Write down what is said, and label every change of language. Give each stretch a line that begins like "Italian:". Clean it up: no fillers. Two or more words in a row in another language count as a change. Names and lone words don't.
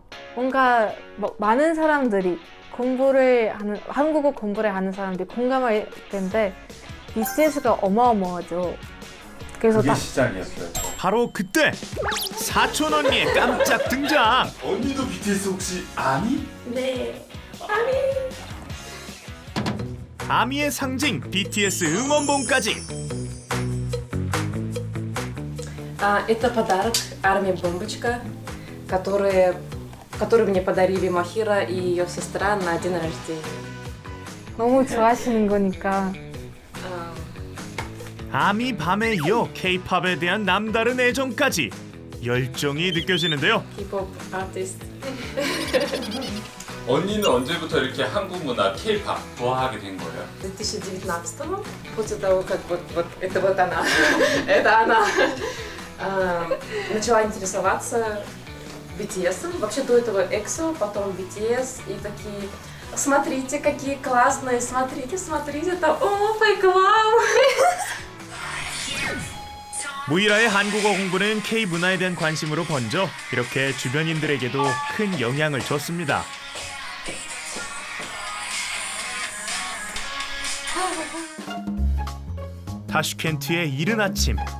Korean: 뭔가 많은 사람들이 한국어 공부를 하는 사람들이 공감할 텐데 BTS가 어마어마하죠. 그래서 그게 시작이었어요. 바로 그때 사촌 언니의 깜짝 등장. 언니도 BTS 혹시 아니? 네. 아미의 상징 BTS 응원봉까지.
Russian: Это подарок армии Бомбочка, который мне подарили Мохира и ее сестра на день рождения.
Korean: 너무 좋아하시는 거니까. 아미 밤에 이어 K-팝에 대한 남다른 애정까지 열정이 느껴지는데요.
English: K-pop artist.
Korean: 언니는 언제부터 이렇게 한국 문화 K-팝 좋아하게 된 거예요?
Russian: 2019-го, после того, как это вот она, это она начала интересоваться BTS. Вообще до этого EXO, потом BTS и такие: смотрите, какие классные, смотрите, это фейк-лав.
Korean: 모이라의 한국어 공부는 K-문화에 대한 관심으로 번져 이렇게 주변인들에게도 큰 영향을 줬습니다. 타슈켄트의 이른 아침.